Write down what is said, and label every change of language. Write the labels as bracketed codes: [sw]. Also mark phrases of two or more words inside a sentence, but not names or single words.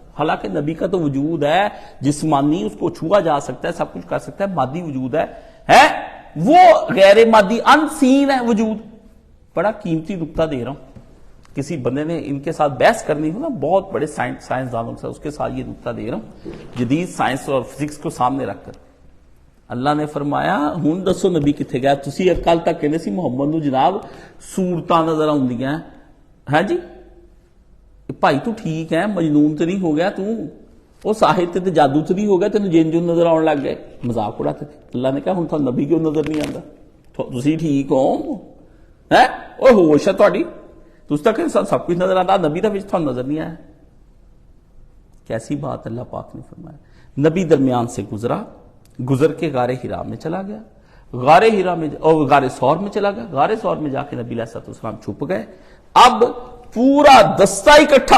[ur] ہالانکہ نبی کا تو وجود ہے جسمانی، اسکو چھوا جا سکتا ہے، سب کچھ کر سکتا ہے، مادی وجود ہے وہ غیر مادی انسین ہے وجود. بڑا قیمتی نکتہ دے رہا ہوں۔ کسی بندے نے انکے ساتھ بحث کرنی ہو نا، بہت بڑے سائنسدانوں کے ساتھ، اسکے ساتھ یہ نکتہ دے رہا ہوں، جدید سائنس اور فزکس کو سامنے رکھکر. [pa] اللہ نے فرمایا ہن دسو نبی کتنے گیا؟ تسی کل تک کہندے سی محمد نو جناب صورتاں نظر آندیاں ہیں جی بھائی تو [ur] ٹھیک ہے مجنون تو نہیں ہو گیا [pa] تو وہ ساحر تے جادو تو نہیں ہو گیا تینوں جن جن نظر آن لگ گئے [ur] مذاق اڑاتے تھے اللہ نے کہا [pa] ہن تھانوں نبی کیوں نظر نہیں آندا تسی ٹھیک ہو ہیں او ہوش ہے تہاڈی تس تک سب کچھ نظر [ur] آتا نبی [pa] دا وچ تھانوں [ur] نظر نہیں آیا کیسی بات اللہ پاک نے فرمایا نبی درمیان سے گزر کے غار ہرا میں چلا گیا غار ہرا میں اور غار ثور میں چلا گیا غار ثور میں جا کے نبی [ar] علیہ الصلوۃ والسلام [ur] چھپ گئے اب پورا دستہ اکٹھا